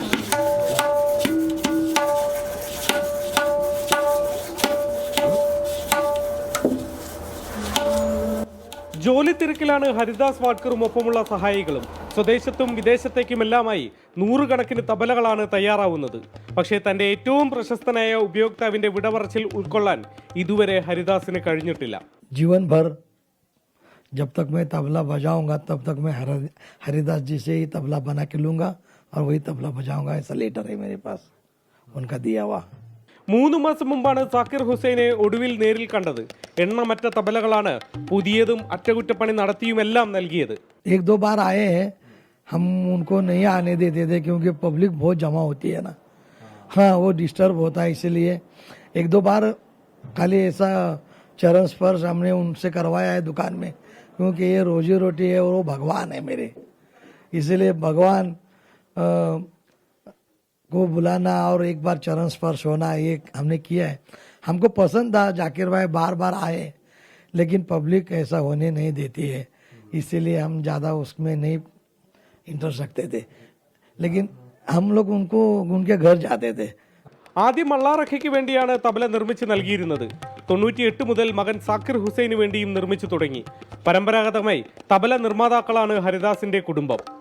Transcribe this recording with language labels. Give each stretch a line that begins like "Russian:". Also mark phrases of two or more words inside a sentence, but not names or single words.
Malayalam: ജോലി തിരക്കിലാണ് ഹരിദാസ് വാഡ്കറും ഒപ്പമുള്ള സഹായികളും. സ്വദേശത്തും വിദേശത്തേക്കുമെല്ലാമായി 100 കണക്കിന് തബലകളാണ് തയ്യാറാവുന്നത്. പക്ഷേ തൻ്റെ ഏറ്റവും പ്രശസ്തനായ ഉപയോക്താവിൻ്റെ വിടപറച്ചിൽ ഉൾക്കൊള്ളാൻ ഇതുവരെ ഹരിദാസിന് കഴിഞ്ഞിട്ടില്ല.
Hindi: जीवन भर जब तक मैं तबला बजाऊंगा तब तक मैं हरिदास जी से ही तबला बना के लूंगा और वही तबला बजाऊंगा. ऐसा लेटर है मेरे पास उनका दिया हुआ.
Malayalam: 3 മാസം മുമ്പാണ് സാക്കിർ ഹുസൈനെ ഒടുവിൽ നേരിൽ കണ്ടത്. എണ്ണമറ്റ തബലകളാണ് പുതിയതും അറ്റകുറ്റപ്പണി നടത്തിയുമെല്ലാം നൽകിയത്.
Hindi: 1-2 बार आए हैं, हम उनको नहीं आने देते थे क्योंकि पब्लिक बहुत जमा होती है ना. हाँ, वो डिस्टर्ब होता है, इसलिए 1-2 बार खाली ऐसा चरण स्पर्श हमने उनसे करवाया है दुकान में, क्योंकि ये रोजी रोटी है और वो भगवान है मेरे. इसलिए भगवान को बुलाना और एक बार चरण स्पर्श होना ये हमने किया है. हमको पसंद था. जाकिर भाई बार बार आए, लेकिन पब्लिक ऐसा होने नहीं देती है, इसीलिए हम ज़्यादा उसमें नहीं इंटरेस्ट रखते थे. लेकिन हम लोग उनको उनके घर जाते थे.
Malayalam: ആദ്യം അള്ളാറഖയ്ക്ക് വേണ്ടിയാണ് തബല നിർമ്മിച്ച് നൽകിയിരുന്നത്. 98 മുതൽ മകൻ സാക്കിർ ഹുസൈന് വേണ്ടിയും നിർമ്മിച്ചു തുടങ്ങി. പരമ്പരാഗതമായി തബല നിർമ്മാതാക്കളാണ് ഹരിദാസിന്റെ കുടുംബം.